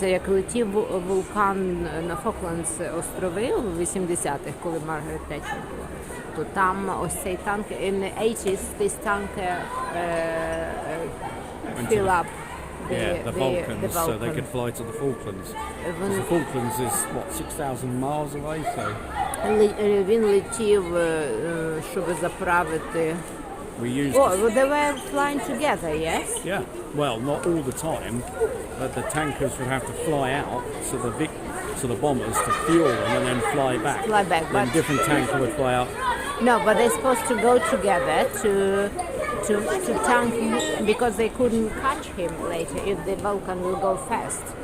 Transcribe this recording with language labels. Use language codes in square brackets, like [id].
[uk] Це як летів вулкан на Фоклендс острови у 80-х, коли Маргарет Тетчер була. То там ось цей танк, [en] in the 80s, this tanker fill up The Vulcans, so they could fly to the Falklands. Because the Falklands is, what, 6,000 miles away, so... [uk] Він летів, щоб заправити... [en] We used Oh, they were flying together, yes? Yeah, well, not all the time, but the tankers would have to fly out to the bombers to fuel them and then fly back. Fly back, Then but- different tanker would fly out. No, but they're supposed to go together to tank because they couldn't catch him later if the Vulcan will go fast.